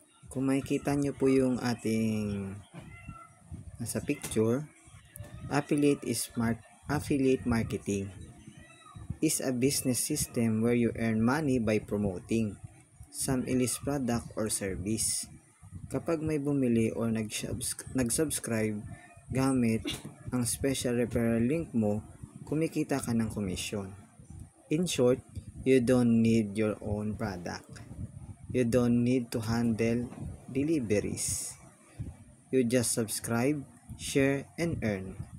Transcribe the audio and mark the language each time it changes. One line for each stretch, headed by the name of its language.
Filipino: Kung makikita nyo po yung ating nasa picture,
English: affiliate marketing is a business system where you earn money by promoting some illicit product or service.
Filipino: Kapag may bumili or nag-subscribe gamit ang special referral link mo, kumikita ka ng komisyon.
English: In short, you don't need your own product. You don't need to handle deliveries. You just subscribe, share, and earn.